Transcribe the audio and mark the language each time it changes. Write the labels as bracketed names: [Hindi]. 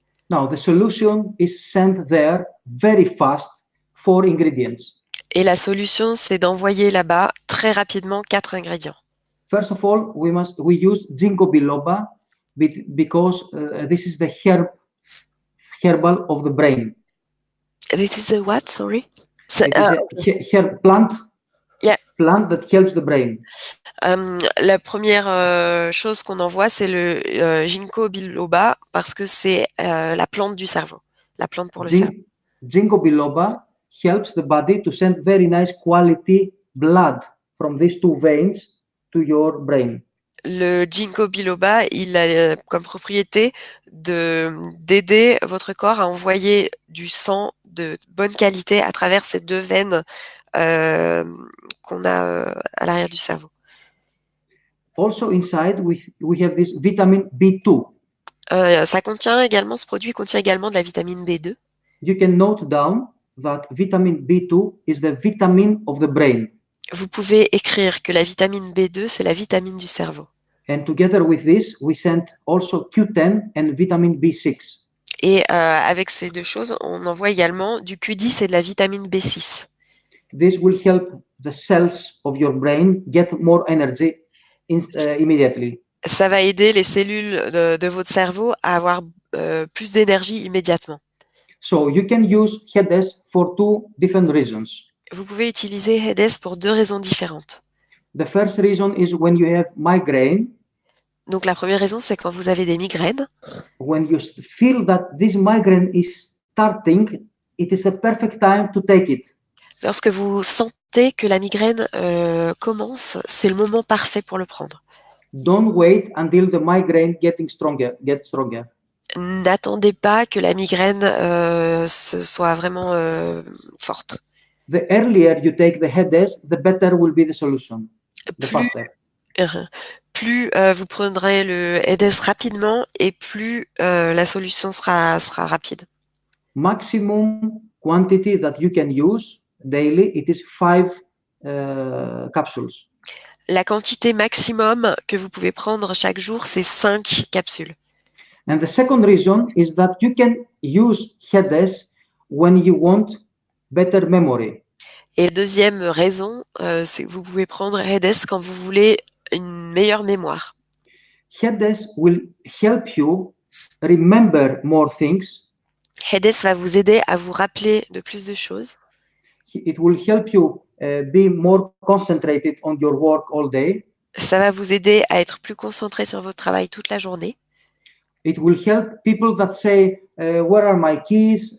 [English] Now the solution is sent there very fast, 4 ingredients. [French] Et la solution, c'est d'envoyer là-bas très rapidement 4 ingrédients. [English] First of all, we use ginkgo biloba because this is the herbal of the brain. This is a what? Sorry. It is a plant. Yeah. Plant that helps the brain. [French] La première chose qu'on envoie, c'est le ginkgo biloba parce que c'est la plante du cerveau, la plante pour le cerveau. [English] Ginkgo biloba helps the body to send very nice quality blood from these 2 veins to your brain. [French] Le ginkgo biloba, il a comme propriété d'aider votre corps à envoyer du sang de bonne qualité à travers ces 2 veines qu'on a à l'arrière du cerveau. [English] Also inside, we have this vitamin B2. [French] Ce produit contient également de la vitamine B2. [English] You can note down that vitamin B2 is the vitamin of the brain. [French] Vous pouvez écrire que la vitamine B2, c'est la vitamine du cerveau. [English] And together with this, we sent also Q10 and vitamin B6. [French] Et avec ces 2 choses, on envoie également du Q10 et de la vitamine B6. [English] This will help the cells of your brain get more energy immediately. [French] Ça va aider les cellules de votre cerveau à avoir plus d'énergie immédiatement. [English] So you can use Hedes for 2 different reasons. [French] Vous pouvez utiliser Hedes pour 2 raisons différentes. [English] The first reason is when you have migraine. [French] Donc la première raison, c'est quand vous avez des migraines. [English] When you feel that this migraine is starting, it is the perfect time to take it. [French] Lorsque vous sentez que la migraine commence, c'est le moment parfait pour le prendre. [English] Don't wait until the migraine gets stronger. [French] N'attendez pas que la migraine soit vraiment forte. [English] The earlier you take the Hedes, the better will be the solution. The faster. [French] Plus vous prendrez le Hedes rapidement et plus la solution sera rapide. [English] Maximum quantity that you can use daily, it is 5 capsules. [French] La quantité maximum que vous pouvez prendre chaque jour, c'est 5 capsules. [English] And the second reason is that you can use Hedes when you want better memory. [French] Et la deuxième raison, c'est que vous pouvez prendre Hedes quand vous voulez une meilleure mémoire. [English] Hedes will help you remember more things. [French] Hedes va vous aider à vous rappeler de plus de choses. [English] It will help you be more concentrated on your work all day. [French] Ça va vous aider à être plus concentré sur votre travail toute la journée. [English] It will help people that say, where are my keys?